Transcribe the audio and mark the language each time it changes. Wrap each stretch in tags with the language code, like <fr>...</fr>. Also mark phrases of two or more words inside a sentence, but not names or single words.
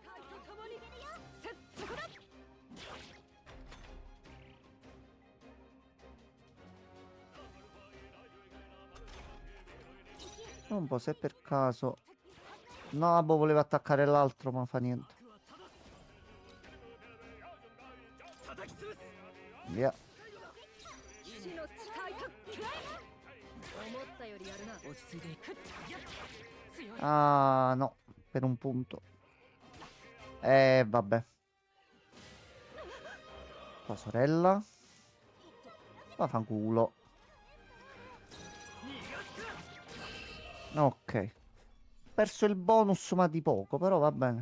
<it>Un po' se per caso... No, boh, voleva attaccare l'altro, ma fa niente. Via.</it> <ja>死の誓いか思ったよりやるな。落ち着いていく。強い。</ja> <it>Ah, no, per un punto. Vabbè. Tua sorella. Vaffanculo. Ok. Perso il bonus, ma di poco, però va bene.</it>